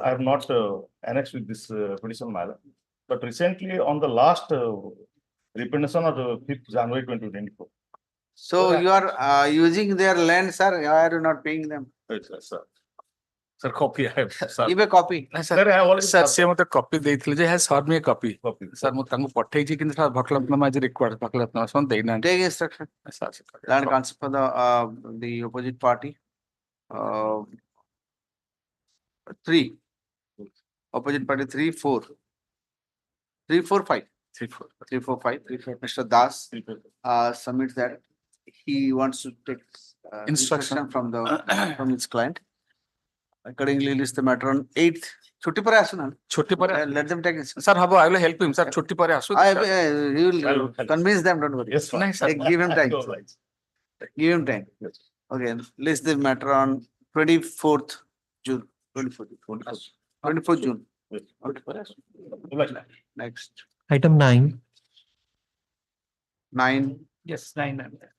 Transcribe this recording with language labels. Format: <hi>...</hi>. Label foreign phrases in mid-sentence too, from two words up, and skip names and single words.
<en>I have not annexed with this petition, madam. But recently, on the last repetition of the 5th January 2024. So you are using their land, sir. Why are you not paying them? Yes, sir. Sir, copy I have, sir. Give a copy. Sir, I have already. Sir,</en> <or>ସେ ମତେ କପି ଦେଇଥିଲେ ଯେ</or> <en>has served me a copy. Copy.</en> <or>ସାର୍ ମୁଁ ତାଙ୍କୁ ପଠେଇଛି କିନ୍ତୁ ସାର୍ ଭକଲତନାମା ଆଜି ରିକ୍ୱାର୍ଡ ଭକଲତନାମା ସେମାନେ ଦେଇନାହାନ୍ତି</or> <en>Take instruction. Land council for the opposite party. 3. Opposite party 3, 4. 3, 4, 5. 3, 4, 5. Mr. Das submits that he wants to take instruction from from his client. Accordingly, list the matter on 8th.</en> <or>ଛୁଟି ପରେ ଆସୁ ନା. ଛୁଟି ପରେ</or> <en>Let them take it.</en> <or>ସାର୍ ହବ</or> <en>I will help him</en> <or>ସାର୍ ଛୁଟି ପରେ ଆସୁ</or> <en>He will convince them. Don't worry. Yes, sir.</en> <or>ନାଇଁ ସାର୍</or> <en>Give him time. Right. Give him time. Yes. Okay, list the matter on 24th June. 24th June. Yes. Next. Item 9. 9. yes 9</en>